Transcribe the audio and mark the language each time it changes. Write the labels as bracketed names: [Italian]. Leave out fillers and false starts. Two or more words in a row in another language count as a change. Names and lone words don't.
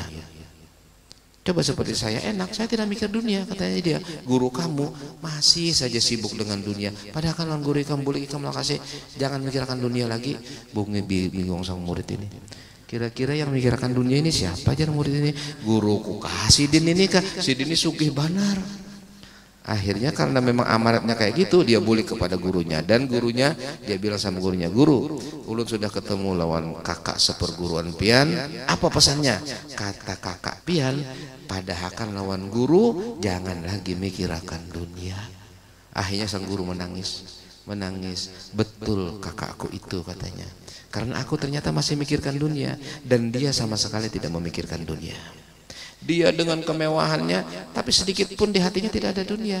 [Banjar] Coba seperti saya, enak, saya tidak mikir dunia, katanya dia. Guru kamu masih saja sibuk dengan dunia, padahal kan guru kamu boleh kamu kasih, jangan mikirkan dunia lagi. Bingung sang murid ini, kira-kira yang mikirkan dunia ini siapa aja murid ini? Guruku kasih din ini kah? Sidin ini sugih banar. Akhirnya karena memang amanatnya kayak gitu, dia balik kepada gurunya, dan gurunya dia bilang sama gurunya, guru, ulun sudah ketemu lawan kakak seperguruan pian, apa pesannya? Kata kakak pian, padahal lawan guru jangan lagi mikirkan dunia. Akhirnya sang guru menangis, betul kakakku itu, katanya, karena aku ternyata masih mikirkan dunia dan dia sama sekali tidak memikirkan dunia. Dia dengan kemewahannya, tapi sedikit pun di hatinya tidak ada dunia.